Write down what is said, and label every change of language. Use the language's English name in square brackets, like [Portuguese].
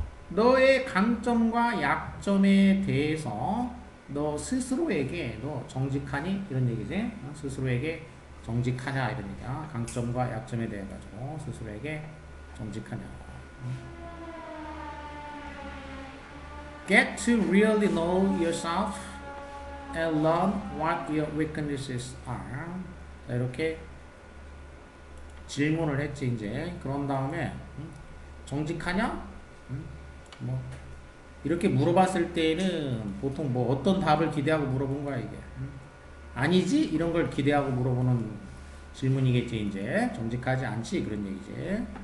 [Korean] 너의 강점과 약점에 대해서 너 스스로에게 너 정직하니? 이런 얘기지. 스스로에게 정직하냐 이런 얘기야. 강점과 약점에 대해 가지고 스스로에게 정직하냐. [English] Get to really know yourself and learn what your weaknesses are. [Korean] 자, 이렇게 질문을 했지 이제. 그런 다음에 정직하냐? 뭐 이렇게 물어봤을 때는 보통 뭐 어떤 답을 기대하고 물어본 거야 이게. 아니지? 이런 걸 기대하고 물어보는 질문이겠지 이제. 정직하지 않지? 그런 얘기지.